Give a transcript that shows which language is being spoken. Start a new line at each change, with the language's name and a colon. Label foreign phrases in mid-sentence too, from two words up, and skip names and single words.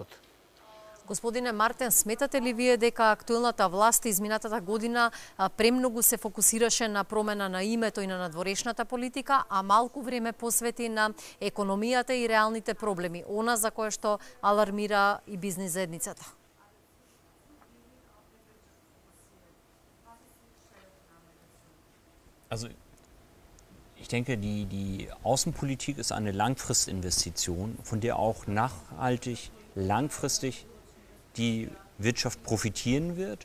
Macedonian: Господине Мартен, сметате ли вие дека актуелната власт изминатата година премногу се фокусираше на промена на името и на надворешната политика, а малку време посвети на економијата и реалните проблеми, она за кое што алармира и бизнис заедницата?
German: Also ich denke, die Außenpolitik ist eine Langfristinvestition, von der auch nachhaltig, langfristig die Wirtschaft profitieren wird.